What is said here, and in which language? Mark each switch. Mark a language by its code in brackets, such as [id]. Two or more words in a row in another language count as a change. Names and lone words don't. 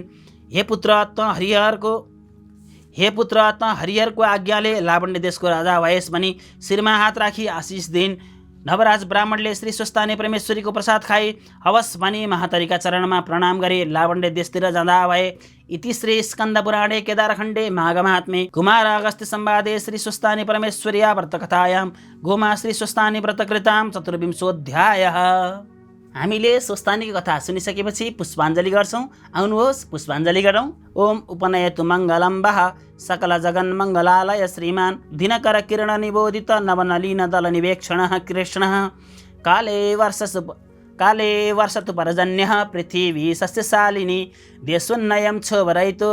[ne] हे पुत्र त हरिहरको आज्ञाले लावण्य देशको राजा भएस् भनी शिरमा हात राखी आशिष दिइन्। नवराज ब्राह्मणले श्री स्वस्थानी परमेश्वरीको प्रसाद खाई हवस् भनी महातरीका चरणमा प्रणाम गरी लावण्य देशतिर जाँदा भए। [sa] इति श्री स्कन्द पुराणे केदारखण्डे माघमाहात्म्ये कुमार अगस्त्य संवादे श्री स्वस्थानी परमेश्वर्या व्रतकथायां गोमा श्री स्वस्थानी व्रतकृतां चतुर्विंशोऽध्यायः। [ne] हामीले स्वस्थानीको कथा सुनिसकेपछि पुष्पाञ्जली गर्छौं। आउनुहोस् पुष्पाञ्जली गरौँ। [sa] ओम उपनयतु मङ्गलं वः सकल जगन्मङ्गलालय श्रीमान् दिनकर किरण निबोधित नवनलीन दल निवेक्षणः कृष्णः काले वर्षतु परजन्यः पृथिवी सस्यशालिनी देशोन्नयं क्षोभरहितो